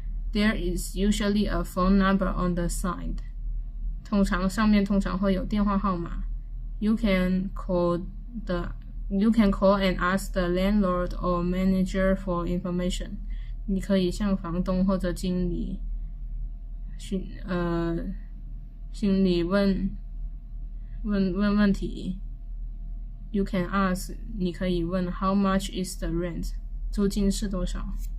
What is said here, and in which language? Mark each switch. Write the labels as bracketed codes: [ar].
[en] There is usually a phone number on the side。 [zh] 上面通常会有电话号码。 [en] You can call and ask the landlord or manager for information。 [zh] 你可以向房东或者经理问题。 [en] You can ask， [zh] 你可以问 [en] How much is the rent？ [zh] 租金是多少？